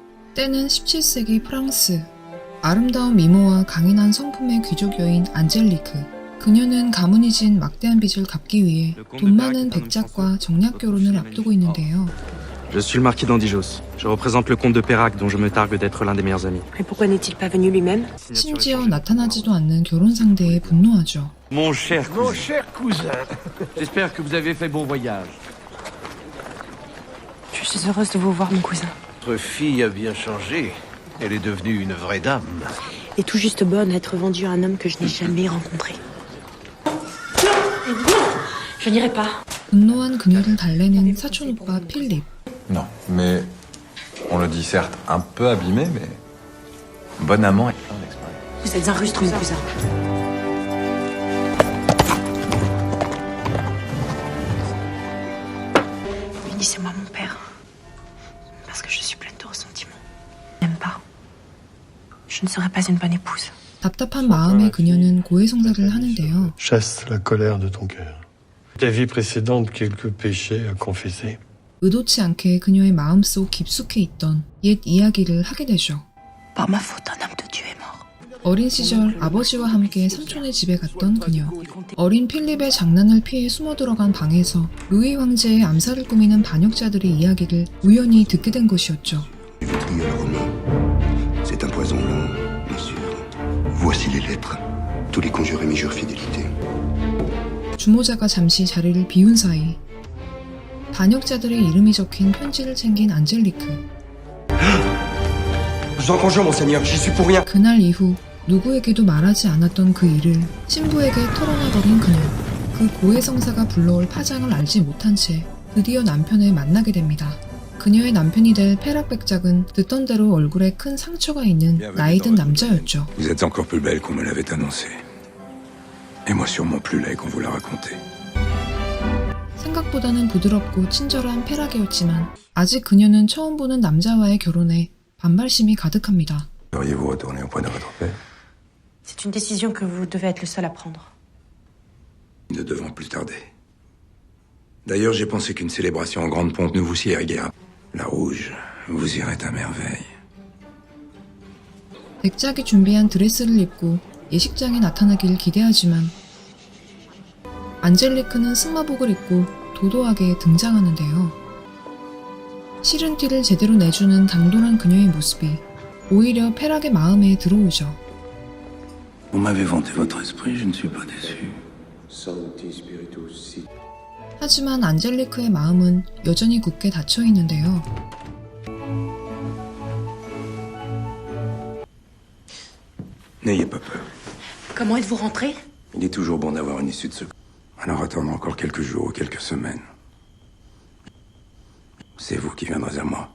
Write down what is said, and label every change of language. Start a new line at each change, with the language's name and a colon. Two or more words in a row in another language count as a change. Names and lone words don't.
Korean: 때는 17세기 프랑스. 아름다운 미모와 강인한 성품의 귀족 여인 안젤리크. 그녀는 가문이 진 막대한 빚을 갚기 위해 돈 많은 백작과 정략 결혼을 앞두고 있는데요.
French: Je suis le marquis d'Andijos. Je représente le comte de Pérac dont je me targue d'être l'un des meilleurs amis. Mais pourquoi n'est-il pas venu lui-même?
Korean: 심지어 나타나지도 않는 결혼 상대에 분노하죠.
French: Mon cher cousin. j'espère que vous avez fait bon voyage. Je suis heureuse de vous voir, mon cousin. Votre fille a bien changé. Elle est devenue une vraie dame. Et tout juste bonne à être vendue à un homme que je n'ai jamais rencontré. Je n'irai pas.
Korean: 분노한 그녀를 달래는 사촌오빠 필립.
French: Non, mais on le dit certes un peu abîmé, mais bon amant et plein d'expérience. Vous êtes un rustre, mon cousin. Unissez-moi mon père. Parce que je suis pleine de ressentiments. Je n'aime pas. Je ne serai pas une bonne épouse.
Korean: 답답한 마음에 그녀는 고해성사를 하는데요.
French: Chasse la colère de ton cœur. Ta vie précédente, quelques péchés à confesser.
Korean: 의도치 않게 그녀의 마음속 깊숙이 있던 옛 이야기를 하게 되죠.
French: Par ma faute, un homme de Dieu est mort.
Korean: 어린 시절 아버지와 함께 삼촌의 집에 갔던 그녀. 어린 필립의 장난을 피해 숨어 들어간 방에서 루이 황제의 암살을 꾸미는 반역자들의 이야기를 우연히 듣게 된 것이었죠.
French: C'est un poison long, monsieur. Voici les lettres. Tous les conjurés m'y jurent fidélité.
Korean: 주모자가 잠시 자리를 비운 사이 반역자들의 이름이 적힌 편지를 챙긴 안젤리크.
French: Je vous en conjure, monseigneur, j'y suis pour rien.
Korean: 그날 이후 누구에게도 말하지 않았던 그 일을 신부에게 털어놔버린 그녀. 그 고해성사가 불러올 파장을 알지 못한 채 드디어 남편을 만나게 됩니다. 그녀의 남편이 될 페락 백작은 듣던 대로 얼굴에 큰 상처가 있는 나이든 남자였죠.
French: Vous êtes encore plus belle qu'on me l'avait annoncé. Et moi sûrement plus laid qu'on vous l'a raconté.
Korean: 생각보다는 부드럽고 친절한 페락이었지만 아직 그녀는 처음 보는 남자와의 결혼에 반발심이 가득합니다.
French: Auriez-vous retourné auprès de votre père? C'est une décision que vous devez être le seul à prendre. Nous ne devons plus tarder. D'ailleurs, j'ai pensé qu'une célébration en grande pompe ne vous sied guère. La rouge vous irait à merveille.
Korean: 백작이 준비한 드레스를 입고 예식장에 나타나길 기대하지만 안젤리크는 승마복을 입고 도도하게 등장하는데요. 싫은 티를 제대로 내주는 당돌한 그녀의 모습이 오히려 페락의 마음에 들어오죠.
French: Vous m'avez vanté votre esprit, je ne suis pas déçu.
Korean: 하지만 안젤리크의 마음은 여전히 굳게 닫혀 있는데요.
French: N'ayez pas peur. Comment êtes-vous rentré? Il est toujours bon d'avoir une issue de secours. Alors attendre encore quelques jours ou quelques semaines. C'est vous qui viendrez à moi.